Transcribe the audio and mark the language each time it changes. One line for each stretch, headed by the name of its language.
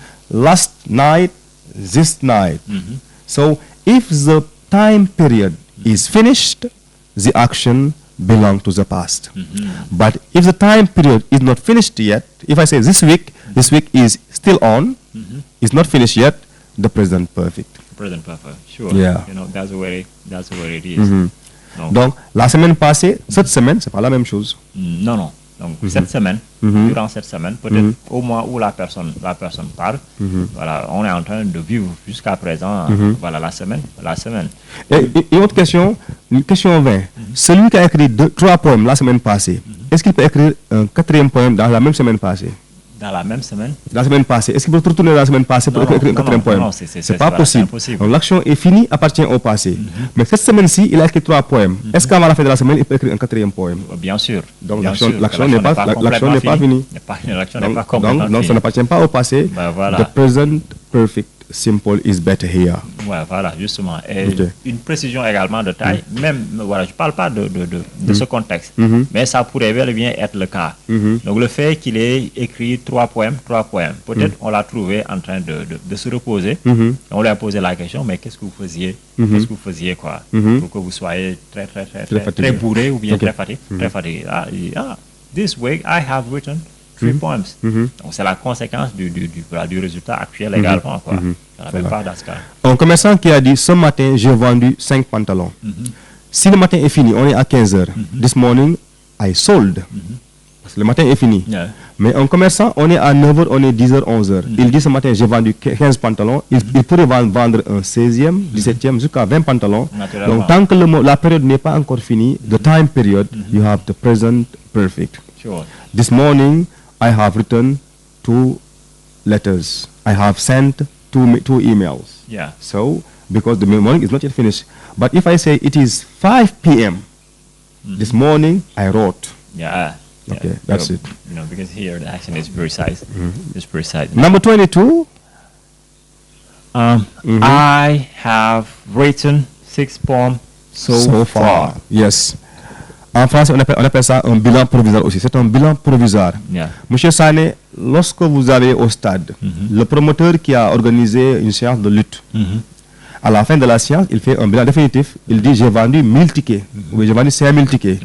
English: Last night, this night. So if the time period is finished, the action belong to the past. But if the time period is not finished yet, if I say this week is still on, it's not finished yet, the present perfect. Present perfect. Sure. Yeah. You know, that's where it is.
French: Donc, Donc, la semaine passée, cette semaine, c'est pas la même chose. non, non. Donc, cette semaine, durant cette semaine, peut-être au mois où la personne parle, voilà, on est en train de vivre jusqu'à présent, voilà, la semaine. Et une autre question, question 20. Celui qui a écrit 3 poèmes la semaine passée, est-ce qu'il peut écrire un 4e poème dans la même semaine passée? Dans la même semaine? La semaine passée. Est-ce qu'il peut retourner la semaine passée pour écrire un 4e poème? Non, c'est pas possible. Donc, l'action est finie, appartient au passé. Mais cette semaine-ci, il a écrit 3 poèmes. Est-ce qu'avant la fin de la semaine, il peut écrire un 4e poème? Bien sûr. Donc, l'action n'est pas finie. L'action n'est pas complètement finie. Donc, ça n'appartient pas au passé. Voilà.
English: The present perfect simple is better here.
French: Ouais, voilà, justement. Et une précision également de taille, même, voilà, je ne parle pas de ce contexte, mais ça pourrait bel et bien être le cas. Donc, le fait qu'il ait écrit 3 poèmes, peut-être on l'a trouvé en train de se reposer. On lui a posé la question, mais qu'est-ce que vous faisiez? Qu'est-ce que vous faisiez, quoi? Pour que vous soyez très bourré ou bien très fatigué.
English: This week, I have written 3 poems.
French: Donc, c'est la conséquence du résultat actuel également, quoi. Ça n'avait pas d'ascar. Un commerçant qui a dit, ce matin, j'ai vendu 5 pantalons. Si le matin est fini, on est à 15 heures.
English: This morning, I sold.
French: Parce que le matin est fini. Mais un commerçant, on est à 9 heures, on est 10 heures, 11 heures. Il dit, ce matin, j'ai vendu 15 pantalons. Il pourrait vendre un 16e, 17e, jusqu'à 20 pantalons. Donc, tant que la période n'est pas encore finie,
English: the time period, you have the present perfect. Sure. This morning, I have written 2 letters. I have sent 2 emails. Yeah. So, because the morning is not yet finished. But if I say it is 5 p.m., this morning I wrote. Yeah. Okay, that's it. You know, because here the action is precise. It's precise. Number 22. I have written 6 poems so far. Yes.
French: En français, on appelle ça un bilan provisoire aussi. C'est un bilan provisoire.
English: Yeah.
French: Monsieur Sane, lorsque vous allez au stade, le promoteur qui a organisé une séance de lutte, à la fin de la séance, il fait un bilan définitif. Il dit, j'ai vendu 1000 tickets. Oui, j'ai vendu 5000 tickets.